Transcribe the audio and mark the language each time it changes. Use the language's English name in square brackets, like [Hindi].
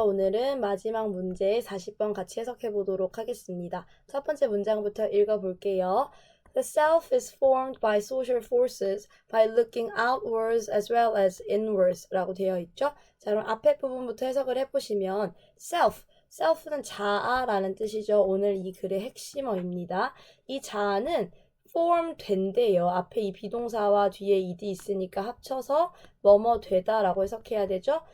[Korean] 오늘은 마지막 문제 40번 같이 해석해 보도록 하겠습니다. 첫 번째 문장부터 읽어볼게요. [English] The self is formed by social forces by looking outwards as well as inwards 라고 되어 있죠. [Korean] 자, 그럼 앞에 부분부터 해석을 해보시면 self는 자아라는 뜻이죠. 오늘 이 글의 핵심어입니다. 이 자아는 form 된대요. 앞에 이 비동사와 뒤에 ed 있으니까 합쳐서 뭐뭐 되다 라고 해석해야 되죠.